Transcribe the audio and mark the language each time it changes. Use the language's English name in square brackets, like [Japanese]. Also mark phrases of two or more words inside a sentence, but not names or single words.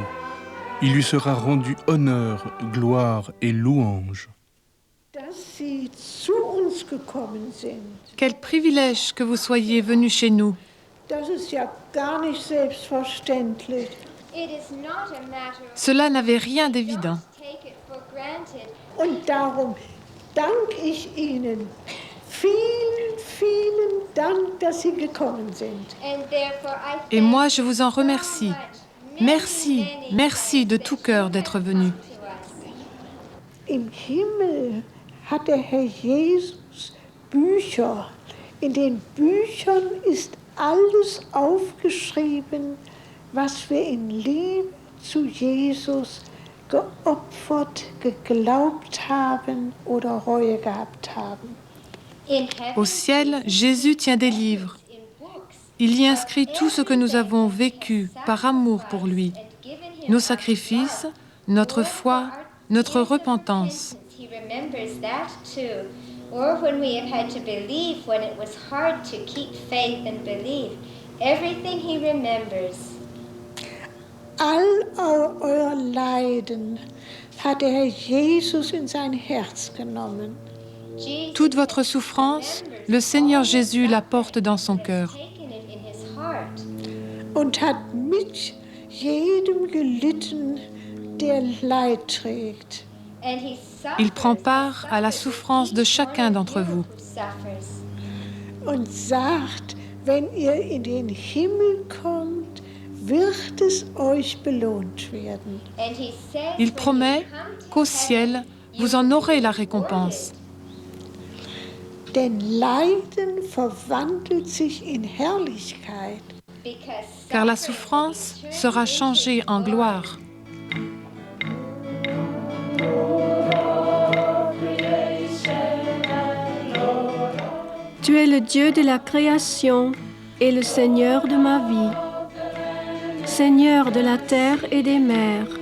[French] Il lui sera rendu honneur, gloire et louange. Quel privilège que vous soyez venus chez nous. Cela n'avait rien d'évident. [German] Und darum danke ich Ihnen. Vielen, vielen Dank, dass Sie gekommen sind. [French] Et moi, je vous en remercie. Merci, merci de tout cœur d'être venus. [German] Im Himmel hat der Herr Jesus Bücher. In den Büchern ist alles aufgeschrieben, was wir in Liebe zu Jesus geopfert, geglaubt haben oder Reue gehabt haben. [French] Au ciel, Jésus tient des livres. Il y inscrit tout ce que nous avons vécu par amour pour lui, nos sacrifices, notre foi, notre repentance. [English] Or when we have had to believe when it was hard to keep faith and believe. Everything he remembers. [German] All euer Leiden hat der Herr Jesus in sein Herz genommen. [French] Toute votre souffrance, le Seigneur Jésus la porte dans son cœur. [German] Und hat mit jedem gelitten, der Leid trägt. [French] Il prend part à la souffrance de chacun d'entre vous. [German] Und sagt, wenn ihr in den Himmel kommt, wird es euch belohnt werden. [French] Il promet qu'au ciel, vous en aurez la récompense. [German] Denn Leiden verwandelt sich in Herrlichkeit. [French] Car la souffrance sera changée en gloire. Tu es le Dieu de la création et le Seigneur de ma vie, Seigneur de la terre et des mers.